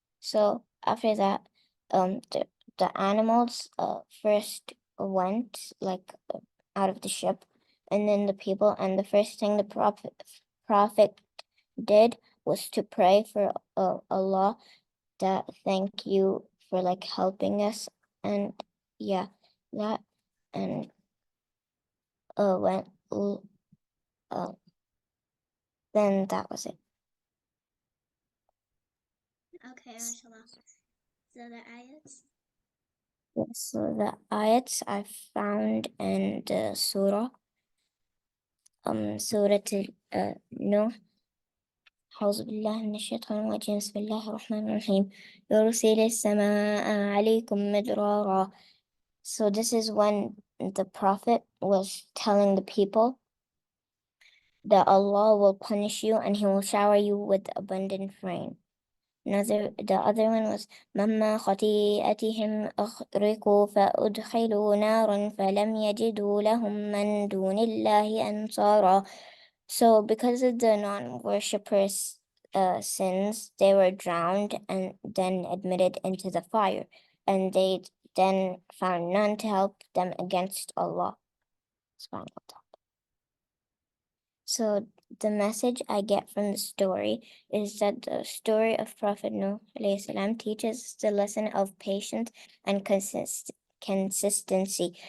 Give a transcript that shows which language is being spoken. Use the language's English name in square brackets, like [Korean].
[English] So after that, the animals first went like out of the ship, and then the people, and the first thing the Prophet did was to pray for Allah, that thank you for like helping us, and yeah, that, and went then that was it. Okay, mashallah. So the ayats? Yes, so the ayats I found in the surah, Surah Nuh. [Arabic] أعوذ بالله من الشيطان الرجيم بسم الله الرحمن الرحيم يرسل السماء عليكم مدرارا. [English] So this is when the Prophet was telling the people that Allah will punish you and He will shower you with abundant rain. The other one was [Arabic] مَمَّا خَطِيئَتِهِمْ أَغْرِقُوا فَأُدْخِلُوا نَارًا فَلَمْ يَجِدُوا لَهُم مِّن دُونِ اللَّهِ أَنصَارًا. [English] So because of the non-worshippers' sins, they were drowned and then admitted into the fire, and they then found none to help them against Allah. So the message I get from the story is that the story of Prophet Nuh alayhi salam teaches us the lesson of patience and consistency.